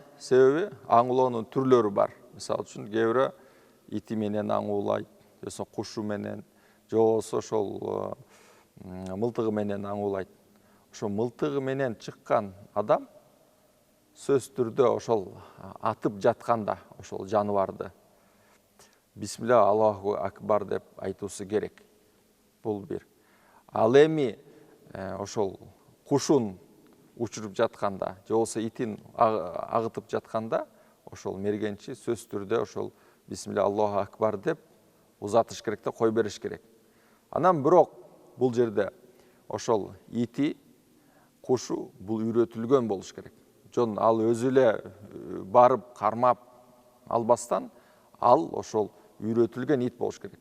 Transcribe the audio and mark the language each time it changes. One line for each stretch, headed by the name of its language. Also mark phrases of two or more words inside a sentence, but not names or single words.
Kyrgyz: Себеби аң уулоонун түрлөрү бар. Мисалы үчүн кээ бирөө ити менен аң уулайт, же кушу менен, же болбосо ошол мылтыгы менен аң уулайт. Ошо мылтыгы менен чыккан адам сөз түрдө ошол атып жатканда ошол жаныбарды
Arabic: بسم الله الله أكبر
Kyrgyz: деп айтуусу керек. Бул бир. Ал эми ошол кушун учуруп жатканда, же болбосо итин агытып жатканда ошол мергенчи сөз түрдө ошол
Arabic: بسم الله الله أكبر
Kyrgyz: деп узатыш керек да, кой бериш керек. Анан бирок бул жерде ошол ити, кушу бул үйрөтүлгөн болуш керек. Жон ал өзү эле барып кармап албастан, ал ошол үйрөтүлгөн ит болуш керек.